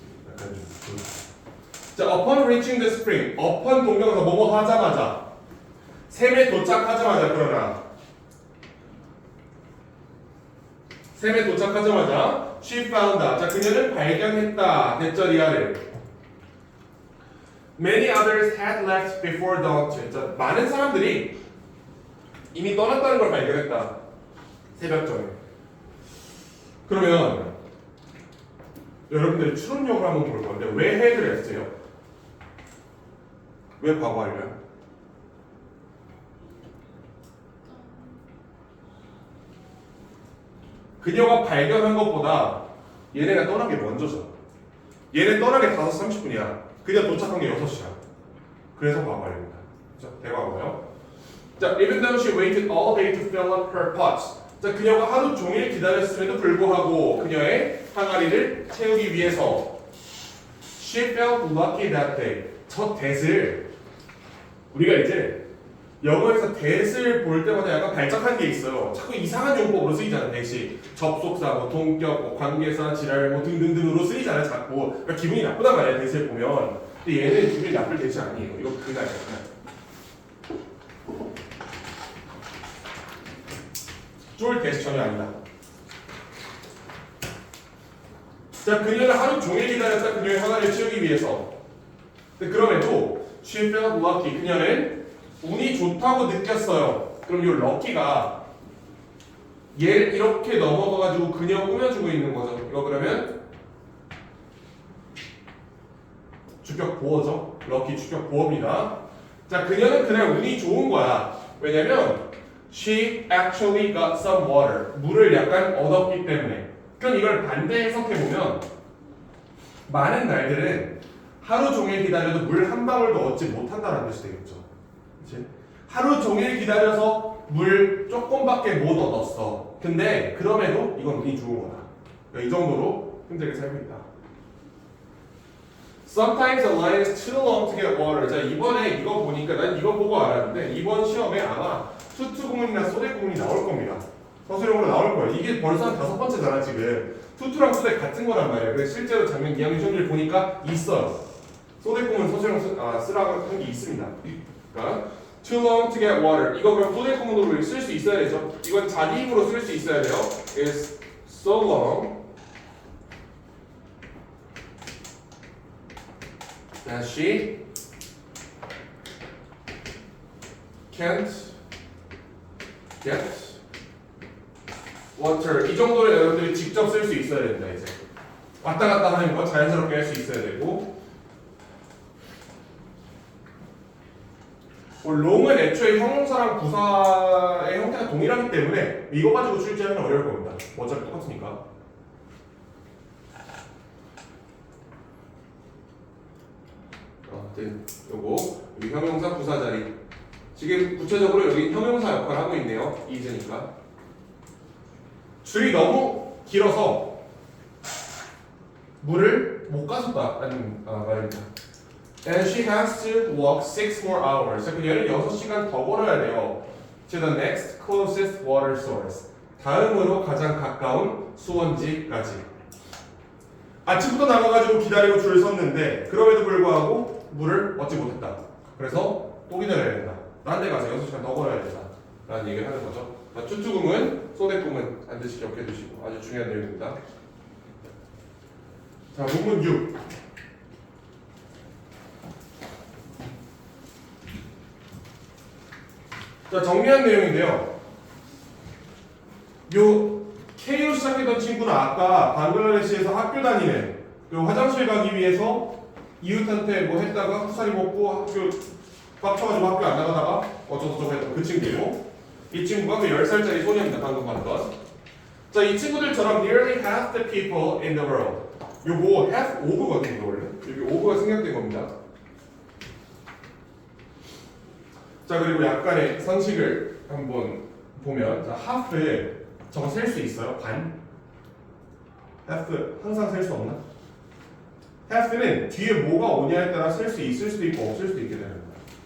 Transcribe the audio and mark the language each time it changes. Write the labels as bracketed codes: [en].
[ko] 약간 좀 [en] 자, upon reaching the spring. [ko] upon 동명사 뭐뭐 하자마자. 샘에 도착하자마자 그러나. 샘에 도착하자마자 [en] she found. [ko] 자, 그녀는 발견했다. 대절이야를. [en] Many others had left before dawn. [ko] 자, 많은 사람들이 이미 떠났다는 걸 발견했다. 새벽 전에. 그러면 여러분들이 추론력을 한번 볼 건데 왜 해를 했어요? 왜 과거 완료야? 그녀가 발견한 것보다 얘네가 떠난 게 먼저죠. 얘네 떠난 게 5시 30분이야. 그녀 도착한 게 6시야. 그래서 과거 완료입니다. 자, 대과거요. [en] 자, even though she waited all day to fill up her pots. [ko] 자, 그녀가 하루 종일 기다렸음에도 불구하고 그녀의 항아리를 채우기 위해서 [en] she felt lucky that day. [ko] 저 that을 우리가 이제 영어에서 that을 볼 때마다 약간 발작한 게 있어요. 자꾸 이상한 용법으로 쓰이잖아. that이 접속사, 뭐 동격, 뭐 관계사, 지랄, 뭐 등등등으로 쓰이잖아. 자꾸 그러니까 기분이 나쁘단 말이야. that을 보면. 근데 얘는 기분이 나쁠 that이 아니에요. 이거 그날이야. 쫄 that이 전혀 아니다. 자, 그녀는 하루 종일 기다렸다. 그녀의 항아리를 채우기 위해서. 근데 그럼에도 [en] she felt lucky. [ko] 그녀는 운이 좋다고 느꼈어요. 그럼 이 럭키가 얘를 이렇게 넘어가가지고 그녀 꾸며주고 있는 거죠. 이거 그러면 주격 보어죠. 럭키 주격 보어입니다. 자, 그녀는 그날 운이 좋은 거야. 왜냐면 [en] she actually got some water. [ko] 물을 약간 얻었기 때문에. 그럼 이걸 반대 해석해보면 많은 날들은 하루 종일 기다려도 물 한 방울도 얻지 못한다는 뜻이 되겠죠. 그치? 하루 종일 기다려서 물 조금밖에 못 얻었어. 근데 그럼에도 이건 운이 좋은 거다. 그러니까 이 정도로 힘들게 살고 있다. [en] Sometimes the line is too long to get water. [ko] 자, 이번에 이거 보니까 난 이거 보고 알았는데 이번 시험에 아마 투투구문이나 소대구문이 나올 겁니다. 서술형으로 나올 거예요. 이게 벌써 한 5번째잖아 지금. 투투랑 소대 같은 거란 말이에요. 그래서 실제로 작년 2학년 시험지를 보니까 있어요. 소대구문 서술형 쓰라고 한 게 있습니다. 그러니까 [en] too long to get water. [ko] 이거 그럼 소대구문으로 쓸 수 있어야 되죠. 이건 자기 힘으로 쓸 수 있어야 돼요. [en] It's so long that she can't get water. [ko] 이 정도를 여러분들이 직접 쓸 수 있어야 된다. 이제 왔다 갔다 하는 거 자연스럽게 할 수 있어야 되고, long은 애초에 형용사랑 부사의 형태가 동일하기 때문에 이거 가지고 출제하면 어려울 겁니다. 어차피 똑같으니까. 아무튼 요거 여기 형용사 부사 자리. 지금 구체적으로 여기 형용사 역할을 하고 있네요. is니까. 줄이 너무 길어서 물을 못 가져다라는 말입니다. [en] And she has to walk 6 more hours. [ko] 그녀는 6시간 더 걸어야 돼요. [en] To the next closest water source. [ko] 다음으로 가장 가까운 수원지까지. 아침부터 나가가지고 기다리고 줄을 섰는데 그럼에도 불구하고 물을 얻지 못했다. 그래서 또 기다려야 된다. 딴 데 가서 6시간 더 걸어야 된다. 라는 얘기를 하는 거죠. 투투구문, 소대구문 반드시 기억해 두시고 아주 중요한 내용입니다. 자, 문문 6. 자, 정리한 내용인데요. 요 K로 시작했던 친구는 아까 방글라데시에서 학교 다니는 그 화장실 가기 위해서 이웃한테 뭐 했다가 후사리 먹고 학교 빡쳐가지고 학교 안 나가다가 어쩌고저쩌고 했던 그 친구고, 이 친구가 그 10살짜리 소녀입니다. 방금 봤던. [en] 자, [ko] 이 친구들처럼 [en] nearly half the people in the world. [ko] 요거 half of거든요, 원래. 여기 of가 생략된 겁니다. 자, 그리고 약간의 상식을 한번 보면, 자, half에 저거 셀 수 있어요? 반? half 항상 셀 수 없나? half는 뒤에 뭐가 오냐에 따라 셀 수 있을 수도 있고 없을 수도 있게 되는 거야.